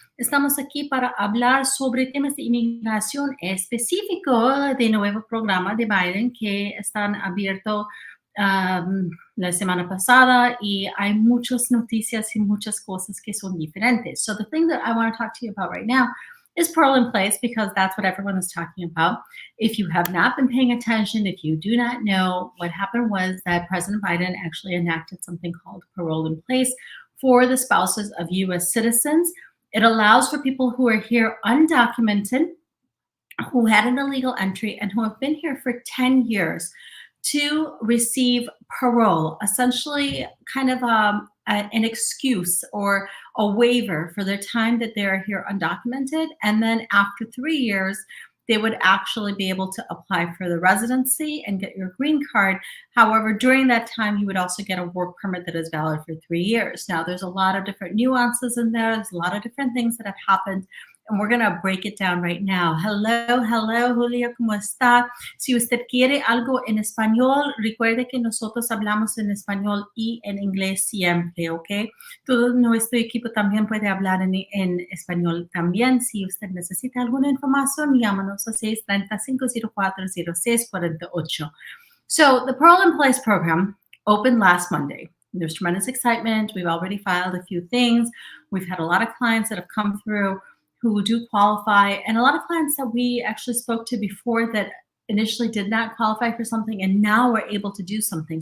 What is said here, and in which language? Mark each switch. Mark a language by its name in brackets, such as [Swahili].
[Spanish] Estamos aquí para hablar sobre temas de inmigración específico del nuevo programa de Biden que están abiertos la semana pasada y hay muchas noticias y muchas cosas que son diferentes. [English] So the thing that I want to talk to you about right now is parole in place because that's what everyone is talking about. If you have not been paying attention, if you do not know, what happened was that President Biden actually enacted something called parole in place for the spouses of U.S. citizens. It allows for people who are here undocumented, who had an illegal entry, and who have been here for 10 years to receive parole, essentially kind of an excuse or a waiver for their time that they are here undocumented. And then after 3 years, they would actually be able to apply for the residency and get your green card. However, during that time, you would also get a work permit that is valid for 3 years. Now, there's a lot of different nuances in there. There's a lot of different things that have happened, and we're going to break it down right now. Hello, [Spanish] Julia, ¿cómo está? Si usted quiere algo en español, recuerde que nosotros hablamos en español y en inglés siempre, ¿ok? Todo nuestro equipo también puede hablar en español también. Si usted necesita alguna información, llámanos a 630-504-0648. [English] So the Parole in Place program opened last Monday. There's tremendous excitement. We've already filed a few things. We've had a lot of clients that have come through who do qualify, and a lot of clients that we actually spoke to before that initially did not qualify for something and now we're able to do something.